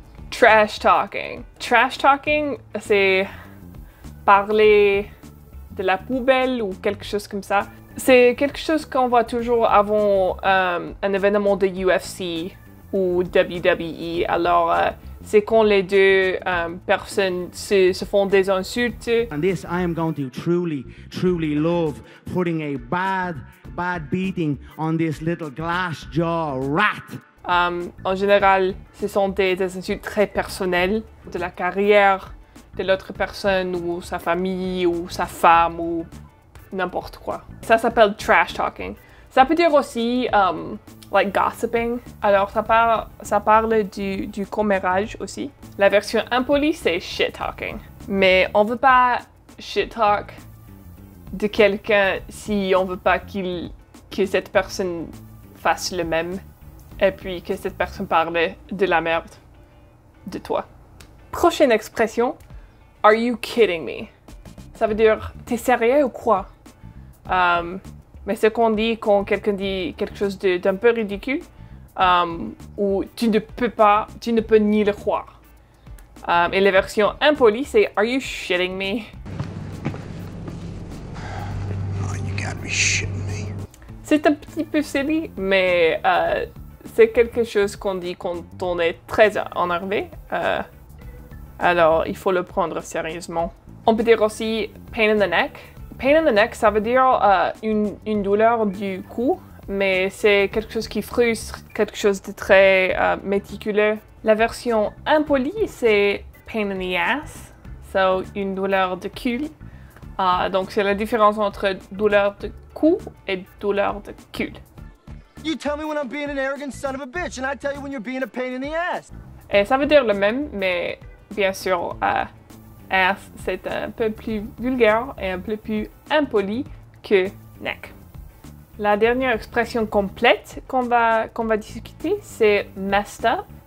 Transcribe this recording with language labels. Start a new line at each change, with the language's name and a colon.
French: Trash talking. Trash talking, c'est parler de la poubelle ou quelque chose comme ça. C'est quelque chose qu'on voit toujours avant un événement de UFC ou WWE. Alors, c'est quand les deux personnes se font des insultes.
English: And this I am going to truly love putting a bad beating on this little glass jaw rat.
French: En général, ce sont des insultes très personnelles de la carrière de l'autre personne ou sa famille ou sa femme ou n'importe quoi. Ça s'appelle trash talking. Ça peut dire aussi
English: like gossiping.
French: Alors ça parle du commérage aussi. La version impolie, c'est shit talking. Mais on veut pas shit talk de quelqu'un si on veut pas que cette personne fasse le même. Et puis que cette personne parle de la merde de toi. Prochaine expression,
English: are you kidding me?
French: Ça veut dire, t'es sérieux ou quoi? Mais c'est qu'on dit quand quelqu'un dit quelque chose d'un peu ridicule, ou tu ne peux ni le croire. Et la version impolie, c'est
English: are you shitting me? Oh, you gotta be shitting me.
French: C'est un petit peu silly, mais c'est quelque chose qu'on dit quand on est très énervé. Alors, il faut le prendre sérieusement. On peut dire aussi
English: pain in the neck. Pain in the neck,
French: ça veut dire une douleur du cou, mais c'est quelque chose qui frustre, quelque chose de très méticuleux. La version impolie, c'est
English: pain in the ass,
French: so une douleur de cul. Donc, c'est la différence entre douleur de cou et douleur de cul.
English: You tell me when I'm being an arrogant son of a bitch, and I tell you when you're being a pain in the ass.
French: Et ça veut dire le même, mais bien sûr, ass, c'est un peu plus vulgaire et un peu plus impoli que neck. La dernière expression complète qu'on va discuter, c'est messed up.